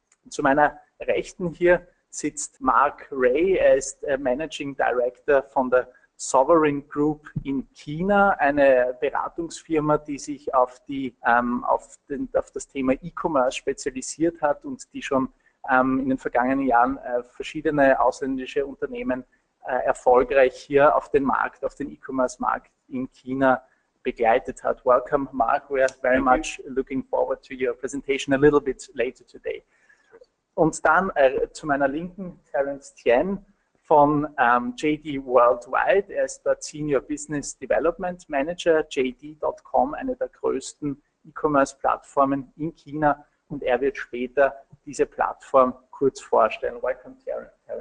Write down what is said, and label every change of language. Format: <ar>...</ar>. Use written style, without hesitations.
<de>Zu meiner Rechten hier sitzt Mark Ray, er ist Managing Director von der Sovereign Group in China, eine Beratungsfirma, die sich auf das Thema E-Commerce spezialisiert hat und die schon in den vergangenen Jahren verschiedene ausländische Unternehmen erfolgreich hier auf den Markt, auf den E-Commerce-Markt in China begleitet hat.</de> <en>Welcome, Mark. We are very much looking forward to your presentation a little bit later today.</en> <de>Und dann zu meiner Linken Terence Tien von JD Worldwide. Er ist dort Senior Business Development Manager, JD.com, eine der größten E-Commerce-Plattformen in China. Und er wird später diese Plattform kurz vorstellen.</de> <en>Welcome, Terence.</en>